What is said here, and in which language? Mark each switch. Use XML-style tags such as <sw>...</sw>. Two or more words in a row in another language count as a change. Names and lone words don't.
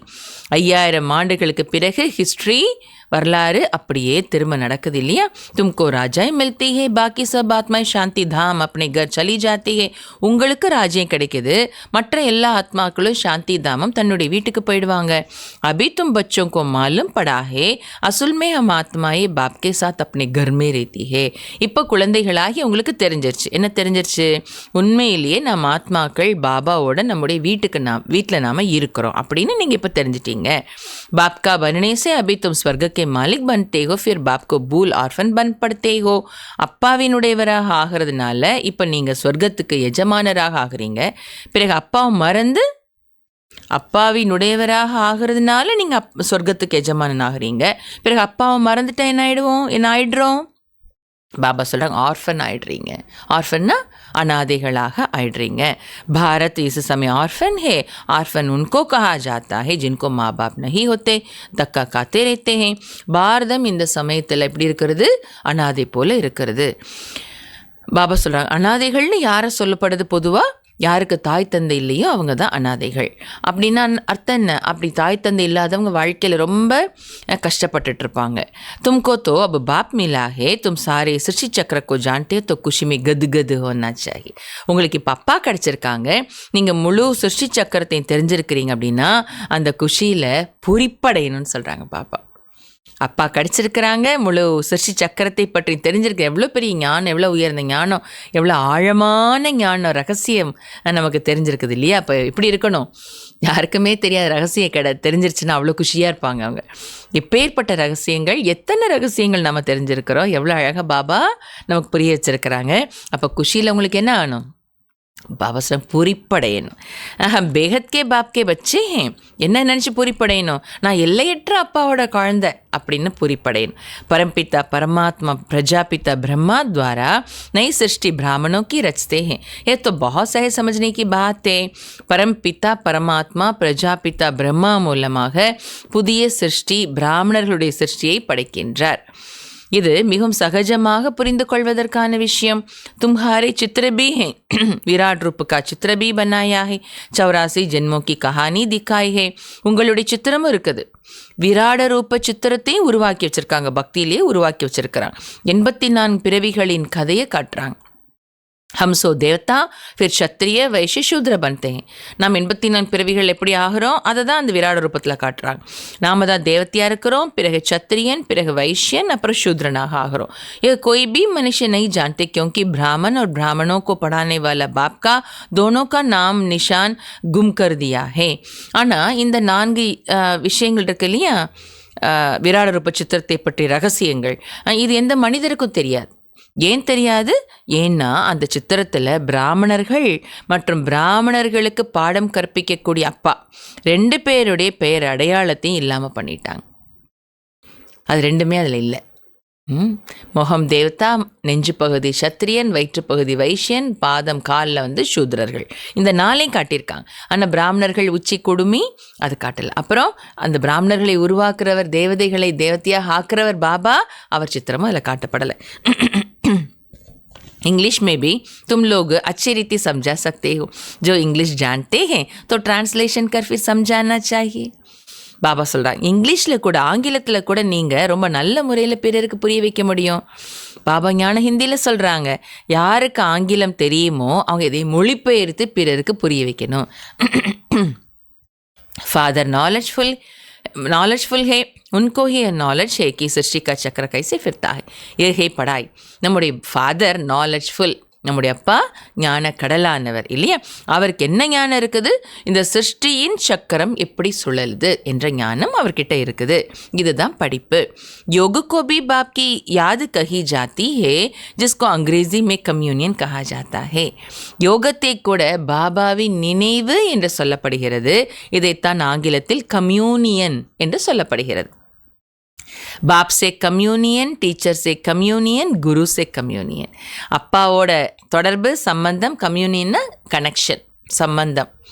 <ta>5000 ஆண்டுகளுக்கு பிறகு ஹிஸ்ட்ரி வரலாறு அப்படியே திரும்ப நடக்குது இல்லையா?</ta> <hi>तुमको राजाई मिलती है बाकी सब आत्माएं शांति धाम अपने घर चली जाती है.</hi> <ta>உங்களுக்கு ராஜ்யம் கிடைக்குது, மற்ற எல்லா ஆத்மாக்களும் சாந்தி தாமம் தன்னுடைய வீட்டுக்கு போயிடுவாங்க.</ta> <hi>अभी तुम बच्चों को मालूम पड़ा है असल में हम आत्माएं बाप के साथ अपने घर में रहती है.</hi> <ta>இப்போ குழந்தைகளாகி உங்களுக்கு தெரிஞ்சிருச்சு. என்ன தெரிஞ்சிருச்சு? உண்மையிலேயே நம்ம ஆத்மாக்கள் பாபாவோட நம்முடைய வீட்டில் நாம் இருக்கிறோம் அப்படின்னு நீங்கள் இப்போ தெரிஞ்சிட்டீங்க.</ta> <hi>बाप का बनने से अभी तुम स्वर्ग के मालिक बनते हो, फिर बाप को भूल ऑर्फन बन पड़ते हो.</hi> <ta>அப்பாவினுடையவராக ஆகிறதுனால இப்போ நீங்கள் சொர்க்கத்துக்கு எஜமானராக ஆகிறீங்க. பிறகு அப்பாவை மறந்து அப்பாவினுடையவராக ஆகிறதுனால நீங்கள் சொர்க்கத்துக்கு எஜமானன் ஆகிறீங்க. பிறகு அப்பாவை மறந்துட்டா என்ன ஆயிடுறோம்? பாபா சொல்கிறாங்க, ஆர்ஃபன் ஆயிடுறீங்க. ஆர்ஃபன்னா अनादेगलाக ஆயிடுறீங்க.</ta> <hi>भारत इस समय ऑर्फन है. ऑर्फन उनको कहा जाता है जिनको माँ बाप नहीं होते, धक्का खाते रहते हैं.</hi> <ta>பாரதம் இந்த சமயத்தில் எப்படி இருக்கிறது? அனாதை போல இருக்கிறது. பாபா சொல்கிறாங்க, அனாதைகள்னு யாரை சொல்லப்படுது? பொதுவாக யாருக்கு தாய் தந்தை இல்லையோ அவங்க தான் அனாதைகள். அப்படின்னா அர்த்தம் என்ன? அப்படி தாய் தந்தை இல்லாதவங்க வாழ்க்கையில் ரொம்ப கஷ்டப்பட்டுட்ருப்பாங்க.</ta> <hi>तुमको तो अब बाप मिला है, तुम सारे सृष्टि चक्र को जानते हो तो खुशी में गदगद होना चाहिए.</hi> <ta>உங்களுக்கு இப்போ அப்பா கிடச்சிருக்காங்க, நீங்கள் முழு சிருஷ்டி சக்கரத்தையும் தெரிஞ்சிருக்கிறீங்க அப்படின்னா அந்த குஷியில் பூரிப்படையணும்னு சொல்கிறாங்க பாப்பா. அப்பா கிடச்சிருக்கிறாங்க, முழு சிருஷ்டி சக்கரத்தை பற்றி தெரிஞ்சிருக்க. எவ்வளோ பெரிய ஞானம், எவ்வளோ உயர்ந்த ஞானம், எவ்வளோ ஆழமான ஞானம், ரகசியம் நமக்கு தெரிஞ்சிருக்குது இல்லையா? அப்போ எப்படி இருக்கணும்? யாருக்குமே தெரியாத ரகசியம் தெரிஞ்சிருச்சுன்னா அவ்வளோ குஷியாக இருப்பாங்க அவங்க. எப்பேற்பட்ட ரகசியங்கள், எத்தனை ரகசியங்கள் நம்ம தெரிஞ்சிருக்கிறோம், எவ்வளோ அழகாக பாபா நமக்கு புரிய வச்சுருக்கிறாங்க. அப்போ குஷியில் உங்களுக்கு என்ன ஆகணும்? பாபா சொல்ல பூரிப்படையணும்.</ta> <hi>बेहद के बाप के बच्चे</hi> <ta>என்ன நினச்சி பூரிப்படையணும், நான் எல்லையற்ற அப்பாவோட குழந்தை அப்படின்னு பூரிப்படையணும்.</ta> <hi>परमपिता परमात्मा प्रजापिता ब्रह्मा द्वारा नई सृष्टि ब्राह्मणों की रचते हैं. ये तो बहुत सहज समझने की बात है. परमपिता परमात्मा प्रजापिता ब्रह्मा</hi> <ta>மூலமாக புதிய சிருஷ்டி பிராமணர்களுடைய சிருஷ்டியை படைக்கின்றார். இது மிகவும் சகஜமாக புரிந்து கொள்வதற்கான விஷயம்.</ta> <hi>तुम्हारे चित्र भी हैं, विराट रूप का चित्र भी बनाया है, 84 जन्मों की कहानी दिखाई है.</hi> <ta>உங்களுடைய சித்திரமும் இருக்குது, விராட ரூப சித்திரத்தையும் உருவாக்கி வச்சிருக்காங்க, பக்தியிலேயே உருவாக்கி வச்சிருக்கிறாங்க. 84 பிறவிகளின் கதையை காட்டுறாங்க.</ta> <hi>हम सो देवता फिर क्षत्रिय वैश्य शूद्र बनते हैं.</hi> <ta>நாம் 84 பிறவிகள் எப்படி ஆகிறோம் அதை தான் அந்த விராட ரூபத்தில் காட்டுறாங்க. நாம தான் தேவத்தையாக இருக்கிறோம், பிறகு சத்திரியன், பிறகு வைश्यन, அப்புறம் शूद्रனாக ஆகிறோம்.</ta> <hi>ये कोई भी मनुष्य नहीं जानते क्योंकि ब्राह्मण और ब्राह्मणों को पढ़ाने वाला बाप का दोनों का नाम निशान गुम कर दिया है.</hi> <ta>ஆனால் இந்த 4 விஷயங்கள் இருக்கு இல்லையா, விராட ரூப சித்திரத்தை பற்றி ரகசியங்கள், இது எந்த மனிதருக்கும் தெரியாது. ஏன் தெரியாது? ஏன்னா அந்த சித்திரத்தில் பிராமணர்கள் மற்றும் பிராமணர்களுக்கு பாடம் கற்பிக்கக்கூடிய அப்பா 2 பேருடைய பெயர் அடையாளத்தையும் இல்லாமல் பண்ணிட்டாங்க. அது 2மே அதில் இல்லை. முகம் தேவதா, நெஞ்சு பகுதி சத்திரியன், வயிற்றுப்பகுதி வைश्यன், பாதம் காலில் சூத்ரர்கள். இந்த 4ஐயும் காட்டியிருக்காங்க. ஆனால் பிராமணர்கள் உச்சி குடுமி அது காட்டலை. அப்புறம் அந்த பிராமணர்களை உருவாக்குறவர், தேவதைகளை தேவதையாக ஆக்குறவர் பாபா, அவர் சித்திரமும் அதில் காட்டப்படலை.</ta> <hi>इंग्लिश में भी तुम लोग अच्छी रीति समझा सकते हो. जो इंग्लिश जानते हैं तो ट्रांसलेशन कर फिर समझाना चाहिए.</hi> <ta>பாபா சொல்கிறாங்க, இங்கிலீஷில் கூட ஆங்கிலத்தில் கூட நீங்கள் ரொம்ப நல்ல முறையில் பிறருக்கு புரிய வைக்க முடியும். பாபா ஞான ஹிந்தியில் சொல்கிறாங்க, யாருக்கு ஆங்கிலம் தெரியுமோ அவங்க இதை மொழிபெயர்த்து பிறருக்கு புரிய வைக்கணும்.</ta> <hi>ஃபாதர் नॉलेजफुल है, उनको ही नॉलेज है कि सृष्टि का चक्र कैसे फिरता है. ये है पढ़ाई.</hi> <ta>நம்முடைய</ta> <en>father knowledgeful,</en> <ta>நம்முடைய அப்பா ஞான கடலானவர் இல்லையா, அவருக்கு என்ன ஞானம் இருக்குது, இந்த சிருஷ்டியின் சக்கரம் எப்படி சுழலுது என்ற ஞானம் அவர்கிட்ட இருக்குது. இதுதான் படிப்பு.</ta> <hi>योग को भी बाप की याद कही जाती है, जिसको अंग्रेजी में कम्युनियन कहा जाता है.</hi> <ta>யோகத்தை கூட பாபாவின் நினைவு என்று சொல்லப்படுகிறது. இதைத்தான் ஆங்கிலத்தில் கம்யூனியன் என்று சொல்லப்படுகிறது.</ta> <hi>बाप से कम्युनियन, टीचर से कम्युनियन, गुरु से कम्युनियन.</hi> <ta>அப்பாவோட தொடர்பு சம்பந்தம், கம்யூனியன்னா கனெக்ஷன், சம்பந்தம்.</ta>